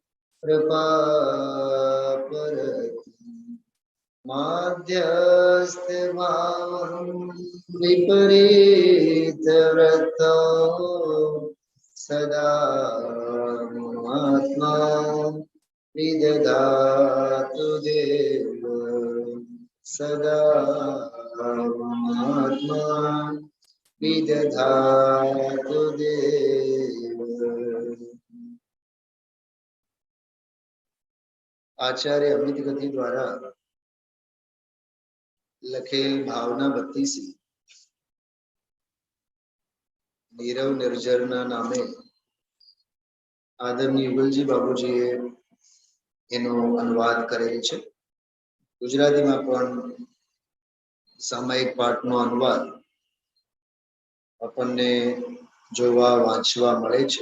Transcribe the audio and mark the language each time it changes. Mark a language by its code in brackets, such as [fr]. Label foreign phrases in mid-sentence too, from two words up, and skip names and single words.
[sa] कृपापरति, माध्यस्थभावं विपरीतव्रतो सदा आत्मा विदधातु देव, सदा आत्मा विदधातु देव। [gu] આચાર્ય અમિત ગતિ દ્વારા લખેલ ભાવના 32 નીરવ નિર્જરના નામે આદરણીય યુગલજી બાબુજીએ એનો અનુવાદ કરેલ છે। ગુજરાતીમાં પણ સામાયિક પાઠનો અનુવાદ આપણને જોવા વાંચવા મળે છે।